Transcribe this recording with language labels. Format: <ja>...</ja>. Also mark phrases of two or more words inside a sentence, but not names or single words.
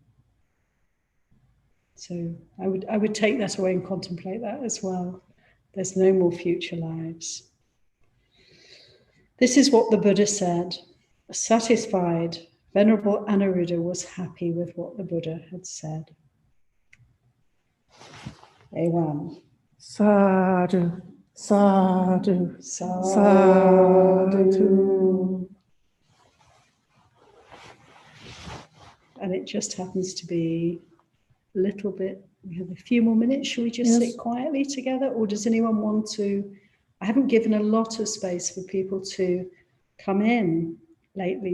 <en>So I would take that away and contemplate that as well. There's no more future lives. This is what the Buddha said. Satisfied, Venerable Anuruddha was happy with what the Buddha had said. Ewan.</en> <pi>Sadhu, sadhu, Sadhu. sadhu.</pi> <en>And it just happens to be a little bit, we have a few more minutes. Should we just Yes. sit quietly together? Or does anyone want to, I haven't given a lot of space for people to come in lately.</en>